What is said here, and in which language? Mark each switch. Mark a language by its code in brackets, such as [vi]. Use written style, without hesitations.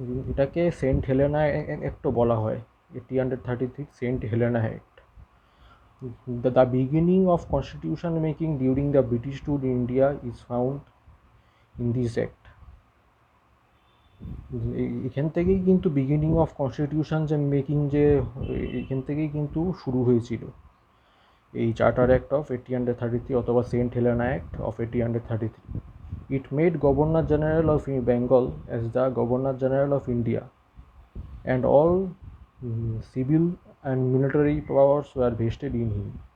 [bn] এটাকে Saint Helena অ্যাক্টও বলা হয়, 1833 Saint Helena act. [en] The beginning of constitution making during the British rule in India is found in this act। [bn] এখান থেকেই কিন্তু [en] beginning of constitution making [bn] এখান থেকেই কিন্তু শুরু হয়েছিল এই চার্টার অ্যাক্ট অফ 1833 অথবা Saint Helena act of 1833। [en] It made Governor General of Bengal as the Governor General of India, and all civil and military powers were vested in him।